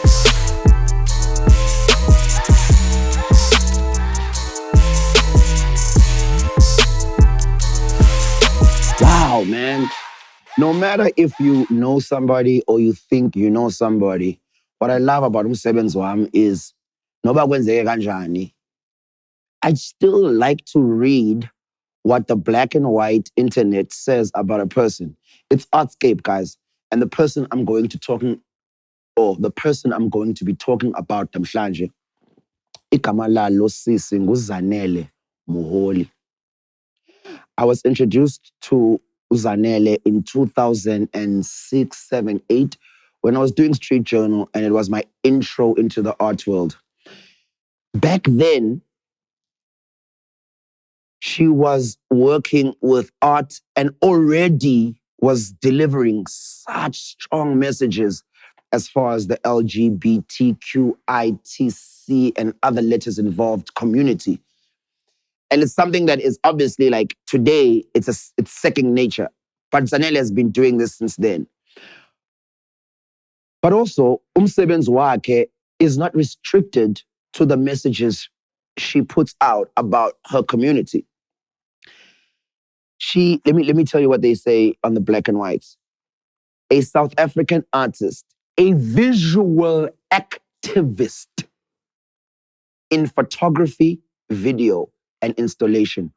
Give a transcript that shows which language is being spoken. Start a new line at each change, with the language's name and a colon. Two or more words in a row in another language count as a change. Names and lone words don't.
English: Wow, man. No matter if you know somebody or you think you know somebody, what I love about
Zulu: umsebenzi wami
English: is
Zulu: noba kwenzeke kanjani,
English: I still like to read what the black and white internet says about a person. It's Artscape, guys. And the person I'm going to be talking about
Zulu: namhlanje, igama lalo sisi nguZanele Muholi.
English: I was introduced to Zanele in 2006, 7, 8, when I was doing Street Journal, and it was my intro into the art world. Back then, she was working with art and already was delivering such strong messages as far as the LGBTQITC and other letters involved community. And it's something that is obviously like today, it's second nature. But Zanele has been doing this since then. But also,
Zulu: umsebenzi wakhe
English: is not restricted to the messages she puts out about her community. Let me tell you what they say on the black and whites. A South African artist, a visual activist, in photography, video, and installation.